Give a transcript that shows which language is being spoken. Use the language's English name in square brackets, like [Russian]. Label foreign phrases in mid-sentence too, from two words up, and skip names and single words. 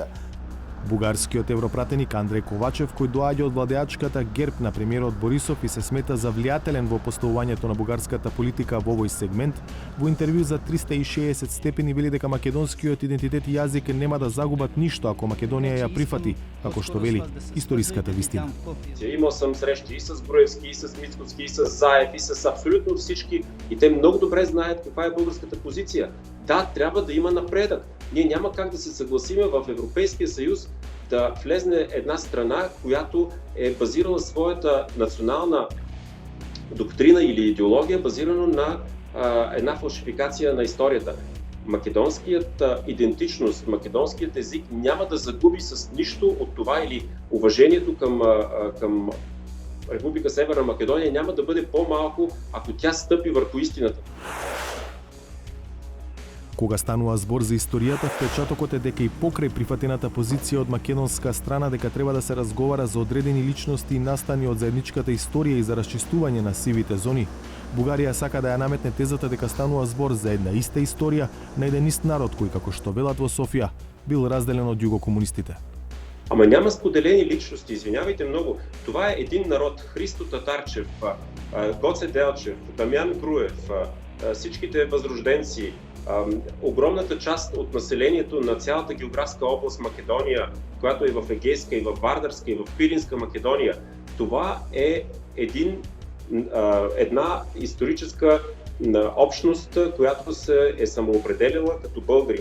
[Macedonian] Бугарскиот европратеник Андреј Ковачев, кој доаѓа од владеачката ГЕРБ на премиерот Борисов и се смета за влијателен во поставувањето на бугарската политика во овој сегмент, во интервју за 360 степени вели дека македонскиот идентитет и јазик нема да загубат ништо ако Македонија ја прифати, како што вели историската вистина. [Bulgarian] Имал съм срещи и с Груевски, и с Мицкоски, и с Заев, и с абсолютно всички, и те много добре знаят каква е българската позиция. Да, трябва да има напредък. Ние няма как да се съгласиме в Европейския съюз да влезне една страна, която е базирала своята национална доктрина или идеология, базирана на една фалшификация на историята. Македонският идентичност, македонският език няма да загуби с нищо от това или уважението към Република Северна Македония няма да бъде по-малко, ако тя стъпи върху истината. [Macedonian] Кога станува збор за историјата, впечатокот е дека и покрај прифатената позиција од македонска страна дека треба да се разговара за одредени личности и настани од заедничката историја и за расчистување на сивите зони, Бугарија сака да ја наметне тезата дека станува збор за една иста историја на еден ист народ кој, како што велат во Софија, бил разделен од југокомунистите. [Bulgarian] Ама няма споделени личности, извинявайте много. Това е един народ. Христо Татарчев, Гоце Делчев, Дамян Груев, всичките възрожденци, огромната част от населението на цялата географска област Македония, която е в Егейска и в Вардарска и в Пиринска Македония, това е една историческа общност, която се е самоопределила като българи.